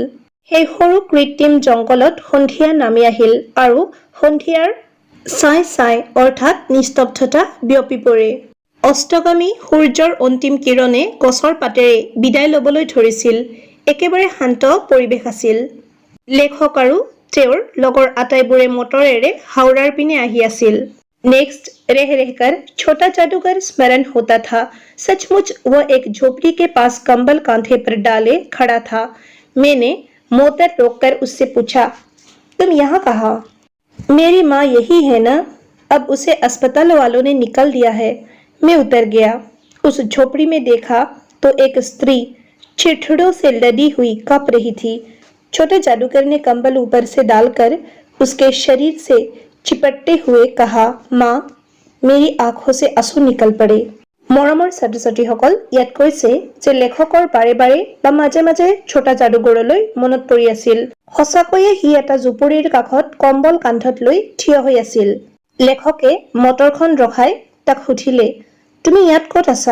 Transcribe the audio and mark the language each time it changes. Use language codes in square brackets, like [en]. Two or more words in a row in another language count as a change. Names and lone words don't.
[as] সেই সৰু কৃত্ৰিম জংঘলত সন্ধিয়া নামি আহিল আৰু সন্ধিয়াৰ চাই চাই অৰ্থাৎ নিস্তব্ধতা বিয়পি পৰে। অস্তগামী সূৰ্যৰ অন্তিম কিৰণে গছৰ পাতেৰে বিদায় ল'বলৈ ধৰিছিল। একেবাৰে শান্ত পৰিৱেশ আছিল। লেখক আৰু তেওঁৰ লগৰ আটাইবোৰে মটৰেৰে হাওড়াৰ পিনে আহি আছিল। [hi] नेक्स्ट रह रहकर छोटा जादूगर स्मरण होता था। सचमुच वह एक झोपड़ी के पास कंबल कांधे पर डाले खड़ा था। मैंने मोटर रोककर उससे पूछा, तुम यहाँ कहाँ? मेरी माँ यही है ना? अब उसे अस्पताल वालों ने निकल दिया है। मैं उतर गया। उस झोपड़ी में देखा तो एक स्त्री चिड़चिड़ों से लदी हुई कँप रही थी। छोटे जादूगर ने कंबल ऊपर से डालकर उसके शरीर से चिपटते हुए कहा, माँ मेरी आँखों से आंसू निकल पड़े। [as] মৰমৰ ছাত্ৰ ছাত্ৰীসকল, ইয়াত কৈছে যে লেখকৰ বাৰে বাৰে বা মাজে মাজে ছোটা যাদুঘৰলৈ মনত পৰি আছিল। সঁচাকৈয়ে সি এটা জুপুৰিৰ কাষত কম্বল কান্ধত লৈ থিয় হৈ আছিল। লেখকে মটৰখন ৰখাই তাক সুধিলে, তুমি ইয়াত ক'ত আছা?